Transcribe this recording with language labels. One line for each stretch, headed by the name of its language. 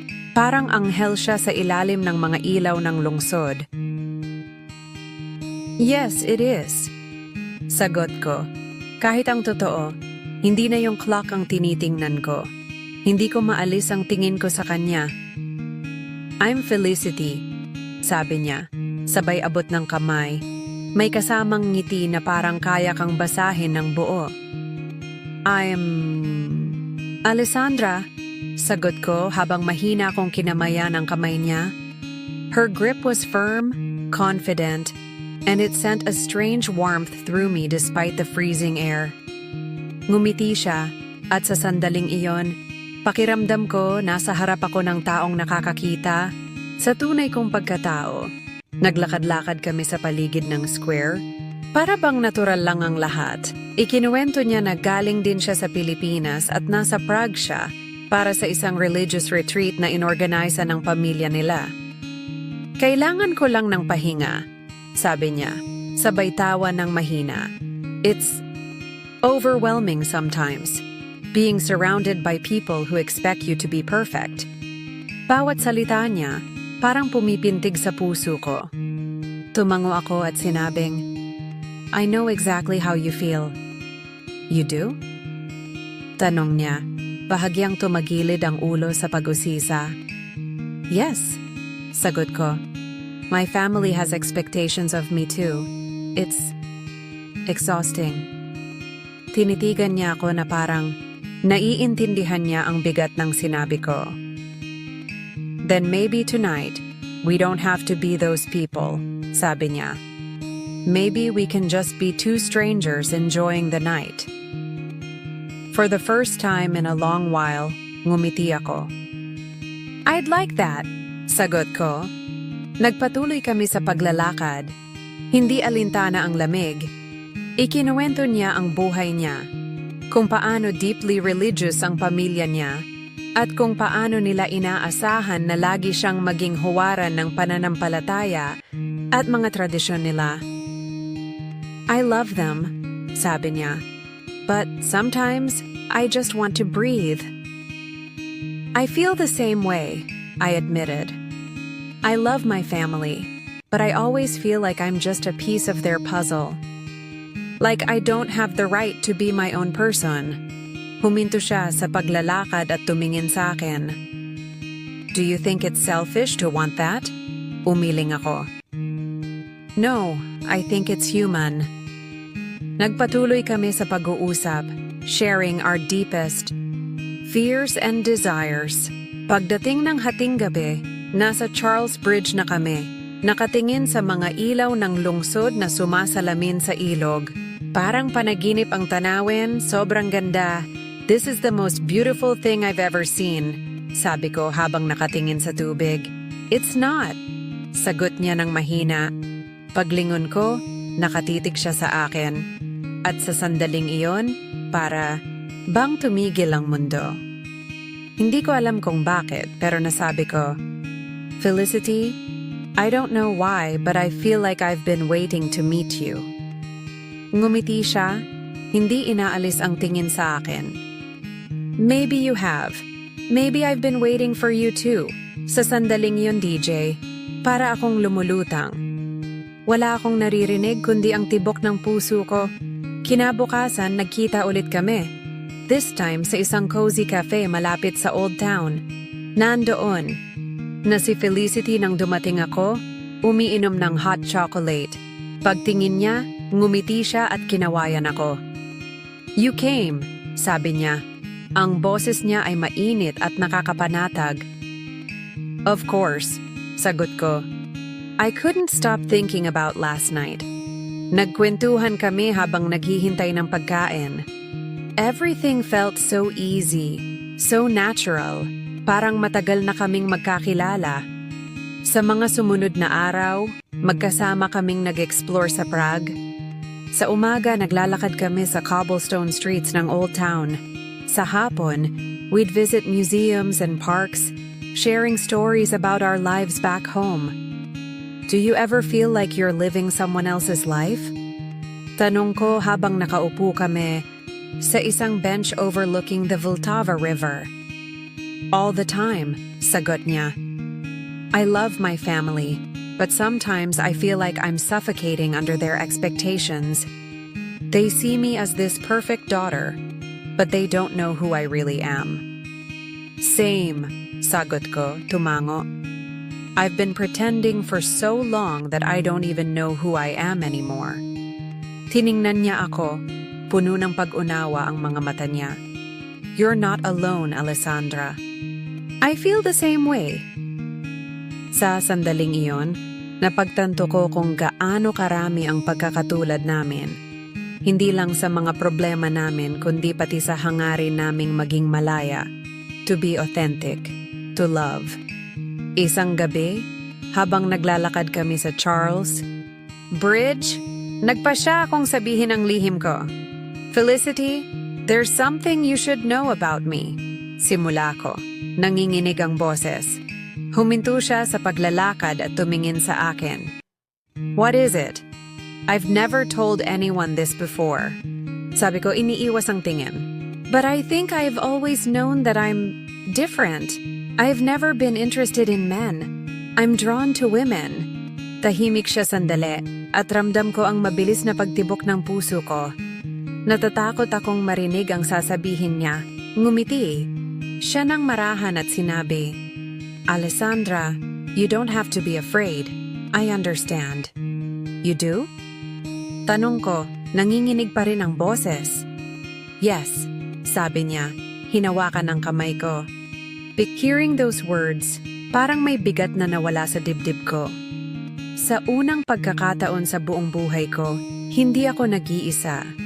Filipino: Parang anghel siya sa ilalim ng mga ilaw ng lungsod.
English: "Yes, it is."
Filipino: Sagot ko. Kahit ang totoo, hindi na yung clock ang tinitingnan ko. Hindi ko maalis ang tingin ko sa kanya.
English: "I'm Felicity,"
Filipino: sabi niya, sabay abot ng kamay. May kasamang ngiti na parang kaya kang basahin ng buo.
English: "I'm Alessandra,"
Filipino: sagot ko habang mahina akong kinamayan ang kamay niya.
English: Her grip was firm, confident, and it sent a strange warmth through me despite the freezing air.
Filipino: Ngumiti siya, at sa sandaling iyon, pakiramdam ko nasa harap ako ng taong nakakakita sa tunay kong pagkatao. Naglakad-lakad kami sa paligid ng square. Para bang natural lang ang lahat. Ikinuwento niya na galing din siya sa Pilipinas at nasa Prague siya para sa isang religious retreat na inorganisa ng pamilya nila. "Kailangan ko lang ng pahinga," sabi niya, sabay tawa ng mahina.
English: "It's overwhelming sometimes, being surrounded by people who expect you to be perfect."
Filipino: Bawat salita niya, parang pumipintig sa puso ko. Tumango ako at sinabing,
English: "I know exactly how you feel." "You do?"
Filipino: Tanong niya, bahagyang tumagilid ang ulo sa pag-usisa.
English: "Yes,"
Filipino: sagot ko.
English: "My family has expectations of me too. It's exhausting."
Filipino: Tinitigan niya ako na parang naiintindihan niya ang bigat ng sinabi ko.
English: "Then maybe tonight, we don't have to be those people,"
Filipino: sabi niya.
English: "Maybe we can just be two strangers enjoying the night." For the first time in a long while,
Filipino: ngumiti ako.
English: "I'd like that,"
Filipino: sagot ko. Nagpatuloy kami sa paglalakad. Hindi alintana ang lamig. Ikinuwento niya ang buhay niya, kung paano
English: deeply religious
Filipino: ang pamilya niya, at kung paano nila inaasahan na lagi siyang maging huwaran ng pananampalataya at mga tradisyon nila.
English: "I love them,"
Filipino: sabi niya.
English: "But sometimes, I just want to breathe." "I feel the same way," I admitted. "I love my family, but I always feel like I'm just a piece of their puzzle. Like I don't have the right to be my own person."
Filipino: Huminto siya sa paglalakad at tumingin sa akin.
English: "Do you think it's selfish to want that?"
Filipino: Umiling ako.
English: "No, I think it's human."
Filipino: Nagpatuloy kami sa pag-uusap,
English: sharing our deepest fears and desires.
Filipino: Pagdating ng hating gabi, nasa Charles Bridge na kami, nakatingin sa mga ilaw ng lungsod na sumasalamin sa ilog. Parang panaginip ang tanawin, sobrang ganda.
English: "This is the most beautiful thing I've ever seen,"
Filipino: sabi ko habang nakatingin sa tubig.
English: "It's not,"
Filipino: sagot niya ng mahina. Paglingon ko, nakatitig siya sa akin. At sa sandaling iyon, para bang tumigil ang mundo. Hindi ko alam kung bakit, pero nasabi ko,
English: "Felicity, I don't know why, but I feel like I've been waiting to meet you."
Filipino: Ngumiti siya, hindi inaalis ang tingin sa akin.
English: "Maybe you have. Maybe I've been waiting for you too."
Filipino: Sa sandaling yun, DJ, para akong lumulutang. Wala akong naririnig kundi ang tibok ng puso ko. Kinabukasan, nagkita ulit kami.
English: This time
Filipino: sa isang cozy cafe malapit sa Old Town. Nandoon na si Felicity nang dumating ako, umiinom ng hot chocolate. Pagtingin niya, ngumiti siya at kinawayan ako.
English: "You came,"
Filipino: sabi niya. Ang boses niya ay mainit at nakakapanatag.
English: "Of course,"
Filipino: sagot ko.
English: I couldn't stop thinking about last night.
Filipino: Nagkwentuhan kami habang naghihintay ng pagkain.
English: Everything felt so easy, so natural,
Filipino: parang matagal na kaming magkakilala. Sa mga sumunod na araw, magkasama kaming nag-explore sa Prague. Sa umaga, naglalakad kami sa cobblestone streets ng Old Town. Sa hapon,
English: we'd visit museums and parks, sharing stories about our lives back home. Do you ever feel like you're living someone else's life?
Filipino: Tanong ko habang nakaupo kami sa isang bench
English: overlooking the Vltava River. All the time,
Filipino: sagot niya.
English: I love my family, but sometimes I feel like I'm suffocating under their expectations. They see me as this perfect daughter, but they don't know who I really am. Same,
Filipino: sagot ko, tumango.
English: I've been pretending for so long that I don't even know who I am anymore.
Filipino: Tiningnan niya ako, puno ng pag-unawa ang mga mata niya.
English: You're not alone, Alessandra. I feel the same way.
Filipino: Sa sandaling iyon, napagtanto ko kung gaano karami ang pagkakatulad namin. Hindi lang sa mga problema namin, kundi pati sa hangarin naming maging malaya,
English: to be authentic, to love.
Filipino: Isang gabi, habang naglalakad kami sa Charles Bridge, nagpa siya akong sabihin ang lihim ko.
English: Felicity, there's something you should know about me.
Filipino: Simula ko, nanginginig ang boses. Huminto siya sa paglalakad at tumingin sa akin.
English: What is it? I've never told anyone this before.
Filipino: Sabi ko, iniiwas ang tingin.
English: But I think I've always known that I'm different. I've never been interested in men. I'm drawn to women.
Filipino: Tahimik siya sandali at ramdam ko ang mabilis na pagtibok ng puso ko. Natatakot akong marinig ang sasabihin niya. Ngumiti. Siya nang marahan at sinabi,
English: Alessandra, you don't have to be afraid. I understand. You do?
Filipino: Tanong ko, nanginginig pa rin ang boses.
English: Yes,
Filipino: sabi niya, hinawakan ang kamay ko.
English: Hearing those words,
Filipino: parang may bigat na nawala sa dibdib ko. Sa unang pagkakataon sa buong buhay ko, hindi ako nag-iisa.